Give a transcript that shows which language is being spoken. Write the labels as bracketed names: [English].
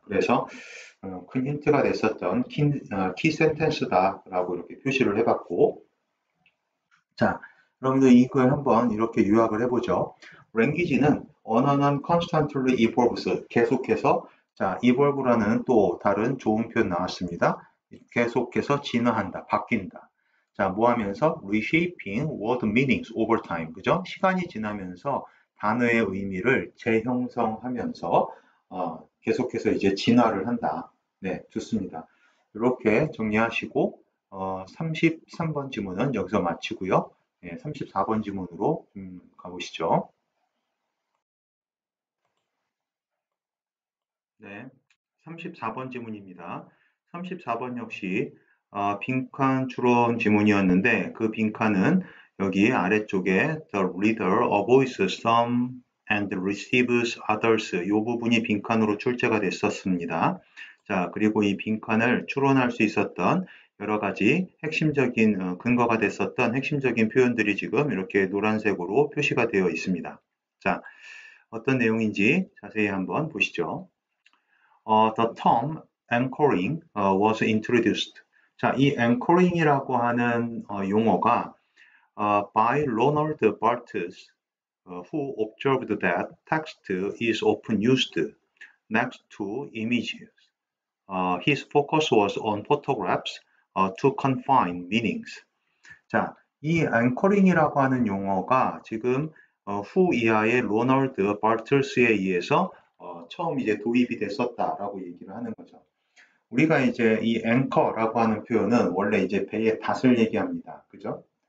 [Korean] 그래서 큰 힌트가 됐었던 키 센텐스다라고 이렇게 표시를 해봤고, 자, 여러분들 이걸 한번 이렇게 요약을 해보죠. language는 언어는 [English] constantly evolves, [Korean] 계속해서 자, evolve라는 또 다른 좋은 표현 나왔습니다. 계속해서 진화한다, 바뀐다. 자, 뭐 하면서 [English] reshaping word meanings over time, [Korean] 그죠? 시간이 지나면서 단어의 의미를 재형성하면서 계속해서 이제 진화를 한다. 네, 좋습니다. 이렇게 정리하시고 33번 지문은 여기서 마치고요. 네, 34번 지문으로 가보시죠. 네, 34번 지문입니다. 34번 역시 빈칸 추론 지문이었는데 그 빈칸은 여기 아래쪽에 [English] the reader avoids some and receives others [Korean] 이 부분이 빈칸으로 출제가 됐었습니다. 자, 그리고 이 빈칸을 추론할 수 있었던 여러 가지 핵심적인 근거가 됐었던 핵심적인 표현들이 지금 이렇게 노란색으로 표시가 되어 있습니다. 자, 어떤 내용인지 자세히 한번 보시죠. [English] The term anchoring was introduced. [Korean] 자, 이 anchoring이라고 하는 용어가 [English] by Ronald Barthes, who observed that text is often used next to images. His focus was on photographs to confine meanings. [Korean] 자, 이 앵커링이라고 하는 용어가 지금 후 이하의 로널드 바트스에 의해서 처음 이제 도입이 됐었다라고 얘기를 하는 거죠. 우리가 이제 이 앵커라고 하는 표현은 원래 이제 배의 닷을 얘기합니다. 그죠?